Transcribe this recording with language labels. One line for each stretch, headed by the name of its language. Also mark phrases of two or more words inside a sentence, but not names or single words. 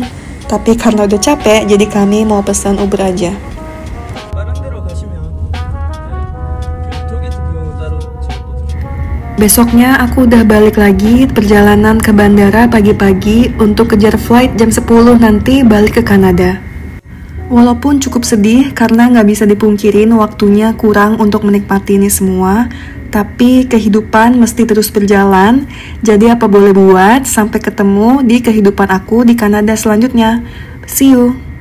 Indonesian: Tapi karena udah capek, jadi kami mau pesan Uber aja.
Korean: 다른 데로 가시면 그 토게트 비용은 따로 제가 또 드릴게요.
Indonesian: Besoknya aku udah balik lagi perjalanan ke bandara pagi-pagi untuk kejar flight jam 10 nanti balik ke Kanada. Walaupun cukup sedih karena nggak bisa dipungkirin waktunya kurang untuk menikmati ini semua, tapi kehidupan mesti terus berjalan, jadi apa boleh buat, sampai ketemu di kehidupan aku di Kanada selanjutnya.
English: See you!